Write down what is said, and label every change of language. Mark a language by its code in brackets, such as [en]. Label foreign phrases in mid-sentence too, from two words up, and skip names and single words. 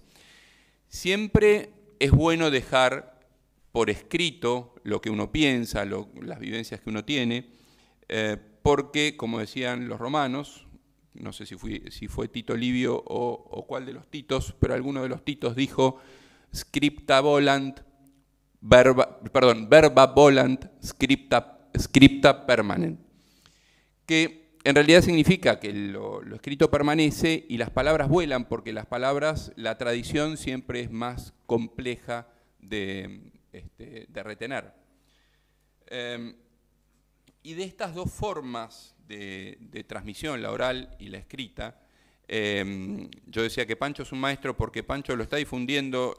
[es] Siempre es bueno dejar por escrito lo que uno piensa, las vivencias que uno tiene, porque, como decían los romanos, no sé si fue Tito Livio o cuál de los Titos, pero alguno de los Titos dijo [la] scripta volant, verba volant, scripta permanent, [es] que en realidad significa que lo escrito permanece y las palabras vuelan, porque las palabras, la tradición siempre es más compleja de retener. Y de estas dos formas de transmisión, la oral y la escrita, yo decía que Pancho es un maestro porque Pancho lo está difundiendo,